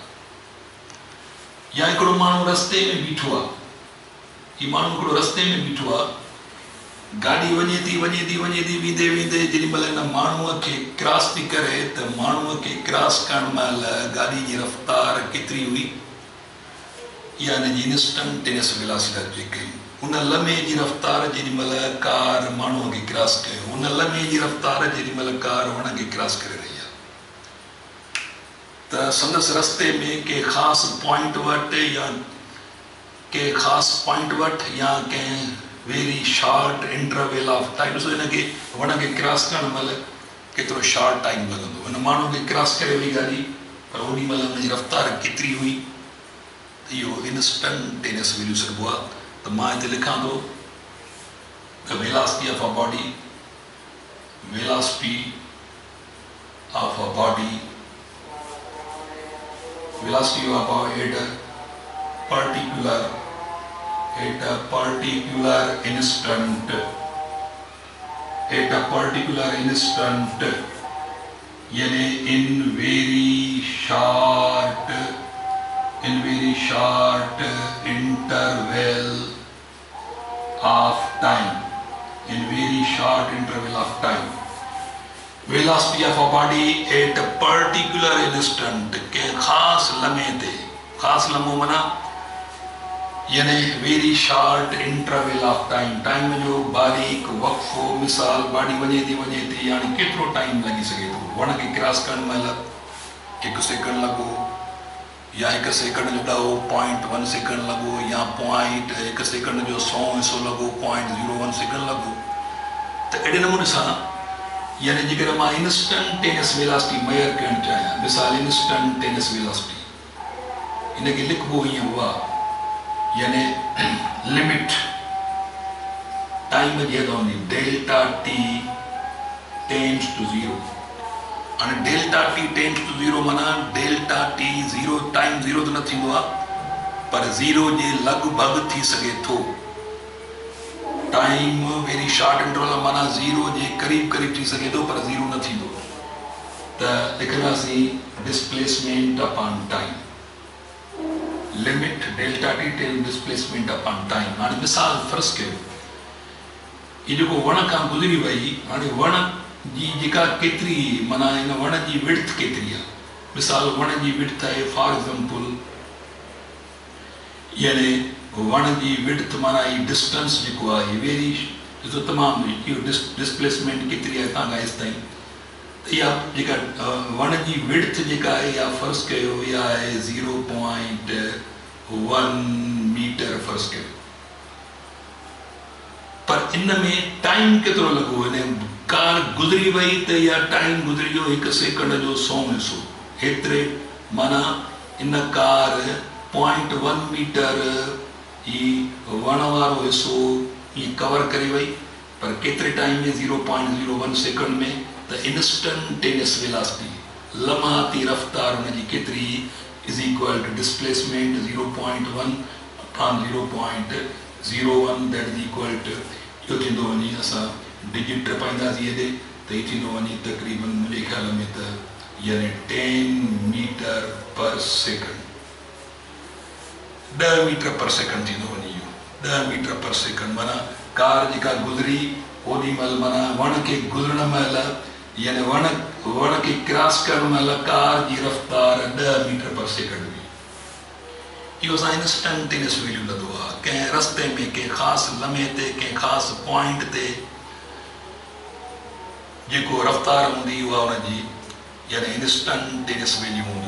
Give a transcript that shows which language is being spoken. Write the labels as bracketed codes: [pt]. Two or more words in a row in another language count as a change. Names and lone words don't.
[sd] या हिकिड़ो माण्हू रस्ते में बीठो आहे, हीउ माण्हू हिकिड़ो रस्ते में बीठो आहे, गाॾी वञे थी वेंदे जेॾी महिल हिन माण्हूअ खे क्रॉस थी करे त माण्हूअ खे क्रॉस करण महिल गाॾी जी रफ़्तार केतिरी हुई, इहा हिनजी [en] instantaneous velocity [sd] जेके उन लम्हे जी रफ़्तार जेॾी महिल कार माण्हूअ खे क्रॉस कयो, उन लम्हे जी रफ़्तार जेॾी महिल कार वण खे क्रॉस करे रही आहे, त संदसि रस्ते में कंहिं ख़ासि पॉइंट वटि या कंहिं [en] very short interval of time, [sd] ॾिसो हिनखे वण खे क्रॉस करण महिल केतिरो शॉर्ट टाइम लॻंदो, हिन माण्हू खे क्रॉस करे वई गाॾी, पर ओॾी महिल हुनजी रफ़्तार केतिरी हुई, त इहो [en] instantaneous value [sd] सॾिबो आहे। त मां हिते लिखां थो [en] the velocity of a body, velocity of a body, velocity of a particular instant, यानी in very short interval of time, velocity of a body at a particular instant, [sd] के खास लम्हे ते, खास लम्हो मना यानी [en] very short interval of time [sd] जो बारीक वक़्फ़ो, मिसाल बॉडी वञे थी यानी केतिरो टाइम लॻी सघे थो, वण खे क्रॉस करण महिल 1 सेकंड लॻो, या 1 सेकंड जो 0.1 सेकंड लॻो, या 1 सेकंड जो 100 हिसो लॻो, 0.01 सेकंड लॻो। त अहिड़े नमूने सां यानी जेकर मां [en] instantaneous velocity [sd] मेजर करणु चाहियां, मिसाल [en] instantaneous velocity [sd] इनखे लिखबो हीअं हुआ, यानी लिमिट टाइम जी हद हूंदी [en] delta t tends to 0. [sd] हाणे [en] delta t tends to 0 [sd] माना [en] delta t 0 time 0 [sd] तो न थींदो आहे, पर 0 जे लॻभॻि थी सघे थो। [en] time very short interval [sd] माना 0 जे करीब थी सघे थो, पर 0 न थींदो। त लिखंदासीं [en] displacement upon time, limit delta t tel displacement upon time. [sd] हाणे मिसाल फर्ज़ कयो ये जेको वण खां गुज़री वई, हाणे वण जी जेका केतिरी माना हिन वण जी विड्थ केतिरी आहे, मिसाल वण जी विड्थ आहे [en] for example, [sd] यानी वण जी विड्थ माना ही डिस्टेंस जेको आहे वेरी ॾिसो तमामु इहो डिस्प्लेसमेंट केतिरी आहे तव्हां खां हेसि ताईं, त इहा जेका वण जी विड्थ जेका आहे इहा फर्ज़ कयो इहा आहे 0.1 मीटर फर्ज़ कयो, पर इन में टाइम केतिरो लॻो, हिन कार गुज़री वई त इहा टाइम गुज़री वियो 1 सेकंड जो 100 हिसो, हेतिरे माना इन कार 0.1 मीटर ही वण वारो हिसो ईअं कवर करे वई, पर केतिरे टाइम में 0.01 सेकंड में। त [en] instantaneous velocity [sd] लम्हाती रफ़्तार हुनजी केतिरी [en] is equal to displacement 0.1 upon 0.01 that is equal to, [sd] इहो थींदो वञी असां डिजिट पाईंदासीं हेॾे त हीउ थींदो वञी तक़रीबन मुंहिंजे ख़्याल में त यानी 10 [en] meter per second, [sd] 10 [en] meter per second [sd] थींदो वञी इहो 10 [en] meter per second [sd] माना कार जेका गुज़री ओॾी महिल माना वण खे गुज़रण महिल यानी वण खे क्रॉस करण महिल कार जी रफ़्तार 10 [en] meter per second [sd] हुई। इहो असां [en] instantaneous value [sd] लॻंदो आहे, कंहिं रस्ते में कंहिं ख़ासि लम्हे ते कंहिं ख़ासि पॉइंट ते जेको रफ़्तार हूंदी उहा हुनजी यानी [en] instantaneous value [sd] हूंदी।